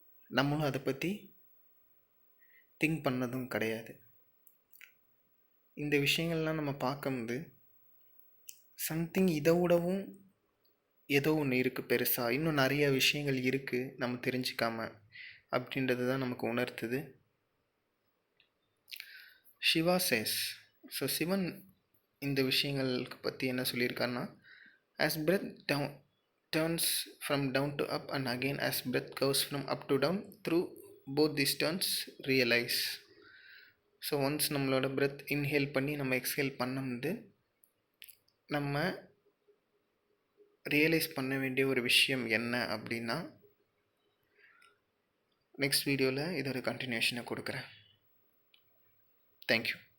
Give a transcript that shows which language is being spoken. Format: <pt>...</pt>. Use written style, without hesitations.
<ta>நம்மளும் அதை பற்றி திங்க் பண்ணதும் கிடையாது. இந்த விஷயங்கள்லாம் நம்ம பார்க்கும்போது சம்திங் இதை விடவும் ஏதோ ஒன்று இருக்குது பெருசாக, இன்னும் நிறைய விஷயங்கள் இருக்குது நம்ம தெரிஞ்சிக்காம அப்படின்றது தான் நமக்கு உணர்த்துது. சிவா சேஸ், ஸோ சிவன் இந்த விஷயங்களுக்கு பற்றி என்ன சொல்லியிருக்காருன்னா,</ta> <en>as breath turns from down to up and again as breath goes from up to down, through both these turns realize.</en> <ta>So once நம்மளோட பிரெத் இன்ஹேல் பண்ணி நம்ம எக்ஸ்ஹேல் பண்ணும்போது நம்ம ரியலைஸ் பண்ண வேண்டிய ஒரு விஷயம் என்ன அப்படின்னா, நெக்ஸ்ட் வீடியோவில் இதோட கண்டினியூஷனை கொடுக்குறேன். தேங்க்யூ.</ta>